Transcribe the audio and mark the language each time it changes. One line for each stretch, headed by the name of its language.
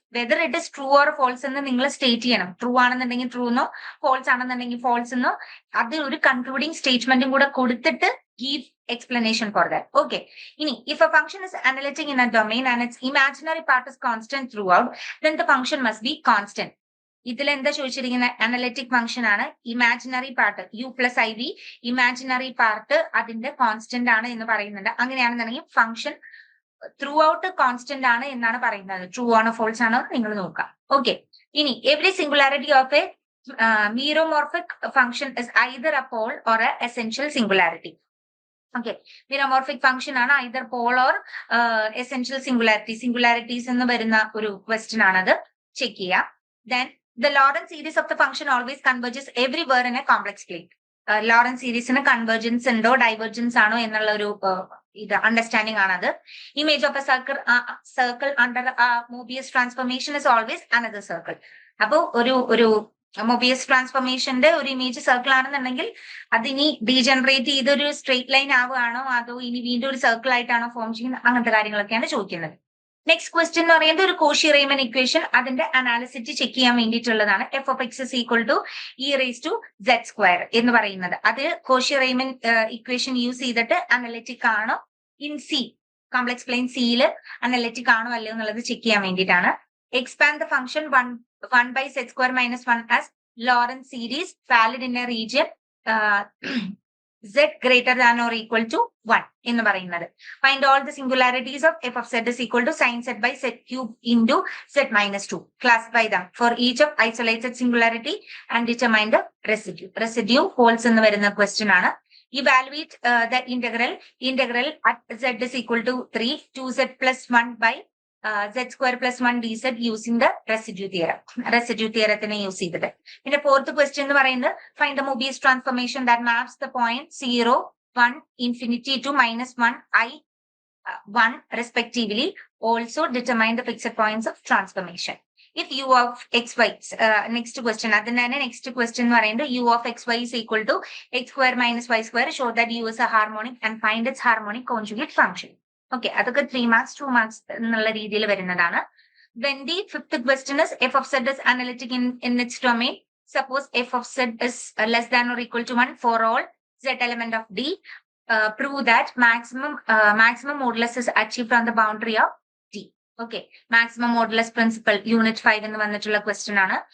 English: whether it is true or false
Malayalam: എന്ന് നിങ്ങൾ state ചെയ്യണം. ട്രൂ ആണെന്നുണ്ടെങ്കിൽ ട്രൂ എന്നോ, ഫോൾസ് ആണെന്നുണ്ടെങ്കിൽ ഫോൾസ് എന്നോ, അത് ഒരു കൺക്ലൂഡിംഗ് സ്റ്റേറ്റ്മെന്റും കൂടെ കൊടുത്തിട്ട്
English: give explanation for that. Okay. ഇനി if a function is analytic in a domain and its imaginary part is constant throughout, then the function must be constant.
Malayalam: ഇതിൽ എന്താ ചോദിച്ചിരിക്കുന്ന? അനലിറ്റിക് ഫംഗ്ഷൻ ആണ്. Imaginary part U+IV, imaginary part അതിന്റെ constant ആണ് എന്ന് പറയുന്നുണ്ട്. അങ്ങനെയാണെന്നുണ്ടെങ്കിൽ ഫംഗ്ഷൻ ത്രൂ ഔട്ട് കോൺസ്റ്റന്റ് ആണ് എന്നാണ് പറയുന്നത്. ട്രൂ ആണോ ഫോൾസ് ആണോ നിങ്ങൾ നോക്കാം.
English: Okay, ഇനി every singularity of a meromorphic function is either a pole or a essential singularity. Okay, meromorphic function ആണ് either pole or essential singularity.
Malayalam: Singularities എന്ന് വരുന്ന ഒരു ക്വസ്റ്റ്യൻ ആണത്. ചെക്ക് ചെയ്യാം.
English: Then the Lorentz series of the function always converges everywhere in a complex plane.
Malayalam: Lorentz സീരീസിന് convergence ഉണ്ടോ divergence ആണോ എന്നുള്ള ഒരു ഇത് അണ്ടർസ്റ്റാൻഡിംഗ് ആണത്.
English: Image of a circle under Mobius transformation is always another circle.
Malayalam: അപ്പൊ ഒരു മൊബിയസ് ട്രാൻസ്ഫോർമേഷന്റെ ഒരു ഇമേജ് സർക്കിൾ ആണെന്നുണ്ടെങ്കിൽ അതിനി ഡീജനറേറ്റ് ചെയ്തൊരു സ്ട്രെയിറ്റ് ലൈൻ ആവുകയാണോ അതോ ഇനി വീണ്ടും ഒരു സർക്കിൾ ആയിട്ടാണോ ഫോം ചെയ്യുന്നത്, അങ്ങനത്തെ കാര്യങ്ങളൊക്കെയാണ് ചോദിക്കുന്നത്. നെക്സ്റ്റ് ക്വസ്റ്റ്യൻ എന്ന് പറയുന്നത് ഒരു കോഷി റെയ്മൻ ഇക്വേഷൻ, അതിന്റെ അനാലിസിറ്റി ചെക്ക് ചെയ്യാൻ വേണ്ടിയിട്ടുള്ളതാണ്. f(x) = e⁻z² എന്ന് പറയുന്നത്. അത് കോഷി റെയ്മൻ ഇക്വേഷൻ യൂസ് ചെയ്തിട്ട് അനലിറ്റിക് ആണോ ഇൻ സി, കോംപ്ലക്സ് പ്ലെയിൻ സിയിൽ അനലിറ്റിക് ആണോ അല്ലയോ എന്നുള്ളത് ചെക്ക് ചെയ്യാൻ വേണ്ടിയിട്ടാണ്.
English: Expand the function 1/z² - 1 as Laurent series valid in a region z greater than or equal to 1 എന്ന് പറയുന്നത്. Find all the singularities of f of z is equal to sin z by z cube into z minus 2. Classify them for each of isolated singularity and determine the residue.
Malayalam: Residue holds എന്ന് വരുന്ന question ആണ്.
English: Evaluate the integral at z is equal to 3 2z plus 1 by z square plus 1 dz using the residue theorem. Residue theorem use ചെയ്തിട്ട്. പിന്നെ fourth question എന്ന് പറയുന്നത് find the Mobius transformation that maps the point 0, 1, infinity to minus 1, I, 1 respectively. Also determine the fixed points of transformation. If u of xy, next question,
Malayalam: അതിനാണ് next question എന്ന് പറയുന്നത്
English: u of xy is equal to x square minus y square, show that u is a harmonic and find its harmonic conjugate function.
Malayalam: Okay, അതൊക്കെ 3 marks 2 marks എന്നുള്ള രീതിയിൽ വരുന്നതാണ്.
English: Then the fifth question is f of z is analytic in its domain. Suppose f of z is less than or equal to 1 for all z element of D. Prove that maximum modulus is achieved on the boundary of D.
Malayalam: Okay, maximum modulus principle unit 5 എന്ന് വന്നിട്ടുള്ള question ആണ്.